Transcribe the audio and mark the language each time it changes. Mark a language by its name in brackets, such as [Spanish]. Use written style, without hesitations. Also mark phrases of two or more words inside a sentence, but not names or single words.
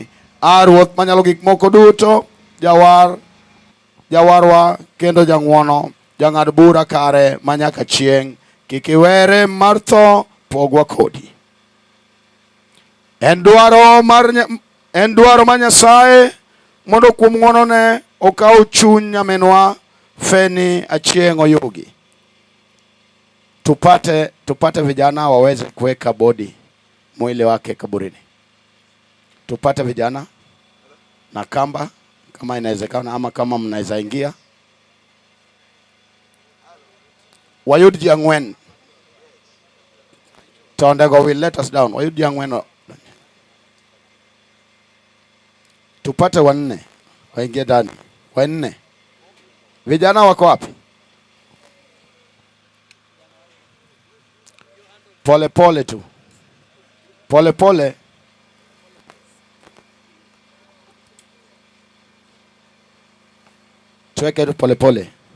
[Luo (Kenya and Tanzania)] Ruoth manyalo gik moko duto, jawarwa kendo jang'wono, jang'ad bura kare manyaka chieng', kik iwere mar tho pogwa kodi. En dwaro mar Nyasaye mondo kuom ng'wonone okaw chuny nyaminwa Feni Achieng' Oyugi. [Swahili] Tupate vijana waweze kuweka bodi mwili wake kaburini. Tupate vijana na kamba kama inawezekana, ama kama mnaweza ingia. [Luo (Kenya and Tanzania)] Wayud ji ang'wen. [English] Tondego will let us down. [Luo (Kenya and Tanzania)] Wayud ji ang'wen. [Swahili] Tupate wanne waingie ndani. Wanne. Vijana wako wapi? Pole pole tu. Pole pole. Tuweke tu pole pole.